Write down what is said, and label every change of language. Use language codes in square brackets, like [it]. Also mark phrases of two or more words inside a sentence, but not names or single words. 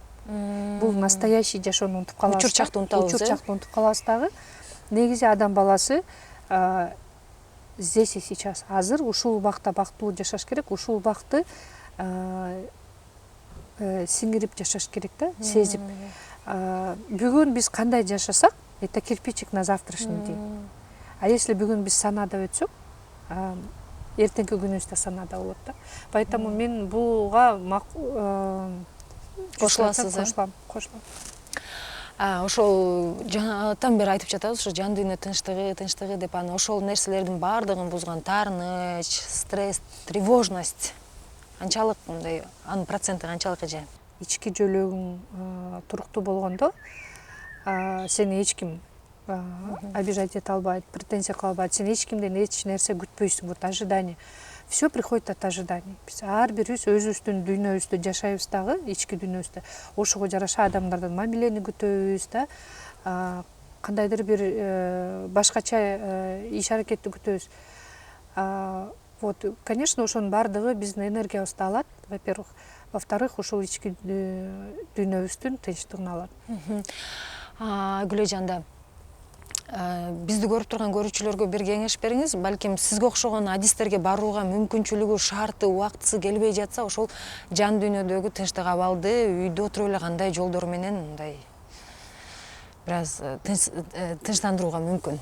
[ky] Бул настоящий жашоону унутуп калабыз. Учурчакты унутабыз. Учурчакты унутуп калабыз дагы. Негизи адам баласы [ru] здесь и сейчас, [ky] азыр ушул убакта бактылуу жашаш керек, ушул убакты сиңирип жашаш керек да, сезип. Бүгүн биз кандай жашасак, [ru] это кирпичик на завтрашний день. А если [ky] бүгүн биз санада өтсөк, эртеңки күнүбүз да санада болот да. Поэтому мен буга кошуласыз. Кошулам. Ошол жаңатан бери айтып жатабыз, ошо жан дүйнө тынчтыгы деп, аны ошол нерселердин баардыгын бузган таарыныч, стресс, тревожность канчалык, мындай анын проценти канчалык эже? Ички жөлөгүң туруктуу болгондо, сени эч ким обижать эте албайт, претензия кыла албайт, сен эч кимден эч нерсе күтпөйсүң. [ru] Вот ожидание. Все приходит от ожиданий. [ky] Биз ар бирибиз өзүбүздүн дүйнөбүздү жашайбыз дагы, ички дүйнөбүздү. Ошого жараша адамдардан мамилени күтөбүз да. Кандайдыр бир башкача иш аракетти күтөбүз. [ru] Вот, конечно, [ky] ошонун баардыгы биздин энергиябызды алат, [ru] во-первых. Во-вторых, [ky] ошол ички дүйнөбүздүн тынчтыгын алат. Гүлөжанда, Бизди көрүп турган көрүүчүлөргө бир кеңеш бериңиз. Балким сизге окшогон адистерге барууга мүмкүнчүлүгү, шарты, убактысы келбей жатса, ошол жан дүйнөдөгү тынчтык абалды үйдө отуруп эле кандай жолдор менен мындай бир аз тынчтандырууга мүмкүн?